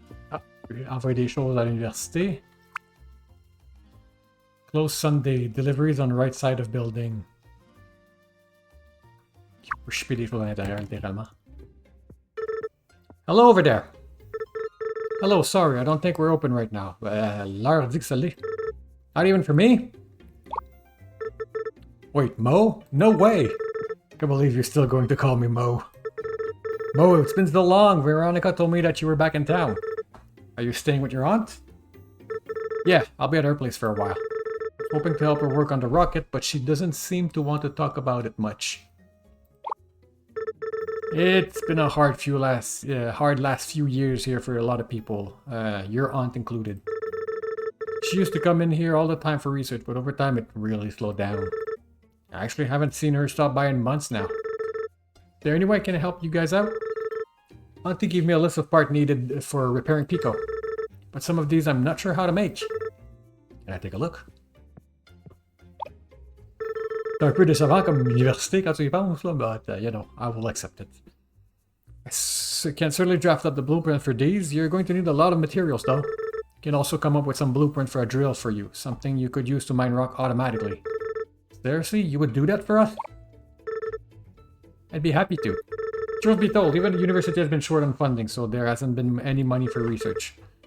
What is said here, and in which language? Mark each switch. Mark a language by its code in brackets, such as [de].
[fr] Ah, envoyer des choses à l'université. [en] Close Sunday. Deliveries on right side of building. [fr] Pour shipper des choses à l'intérieur, littéralement. [en] Hello over there. Hello, sorry, I don't think we're open right now. [fr] L'heure dit que ça l'est. [en] Not even for me? Wait, Mo? No way! Can't believe you're still going to call me Mo. Mo, it's been so long. Veronica told me that you were back in town. Are you staying with your aunt? Yeah, I'll be at her place for a while. Hoping to help her work on the rocket, but she doesn't seem to want to talk about it much. It's been a hard last few years here for a lot of people, your aunt included. She used to come in here all the time for research, but over time it really slowed down. I actually haven't seen her stop by in months now. Is there any way I can help you guys out? Auntie gave me a list of parts needed for repairing Pico, but some of these I'm not sure how to make. Can I take a look? [fr] C'est un peu décevant comme université quand tu y penses, là, [en] but you know, I will accept it. I can certainly draft up the blueprint for these. You're going to need a lot of materials, though. I can also come up with some blueprint for a drill for you, something you could use to mine rock automatically. Seriously, you would do that for us? I'd be happy to. Truth be told, even the university has been short on funding, so there hasn't been any money for research.